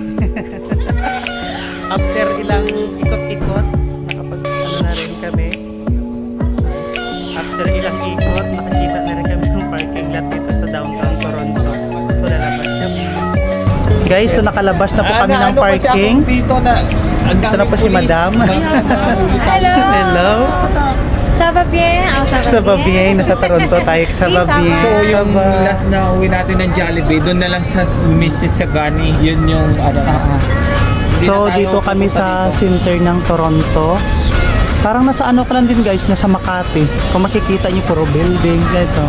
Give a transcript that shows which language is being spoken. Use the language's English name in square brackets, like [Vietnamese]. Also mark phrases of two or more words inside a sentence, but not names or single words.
[Filipino] After ilang ikot-ikot, nakapag-ano na rin kami. After ilang ikot, nakakita na rin kami ng [English] parking lot [Filipino] dito sa downtown Toronto. So lalabas kami. Guys, so nakalabas na po kami ng parking. Dito na, Ito na po si Madam. Hello. Hello. [French] Ça va bien? [Filipino] Sa Babiay, nasa Toronto tayo sa Babiay. So yung last na uwi natin ng Jollibee, doon na lang sa Mississauga, yun yung ano. So dito kami sa center ng Toronto. Parang nasa ano ka lang din guys, nasa Makati. Kung makikita niyo puro building, ito.